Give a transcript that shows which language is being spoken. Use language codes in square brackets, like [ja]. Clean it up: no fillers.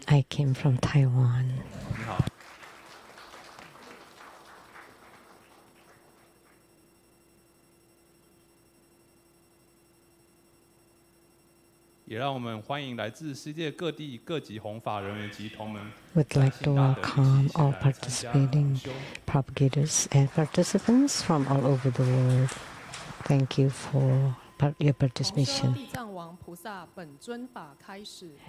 [en] I came from Taiwan. [zh] 你好。也让我们欢迎来自世界各地各级弘法人员及同门。 [en] Would like to welcome all participating propagators and participants from all over the world. Thank you for your participation. [zh] 地藏王菩萨本尊法开始。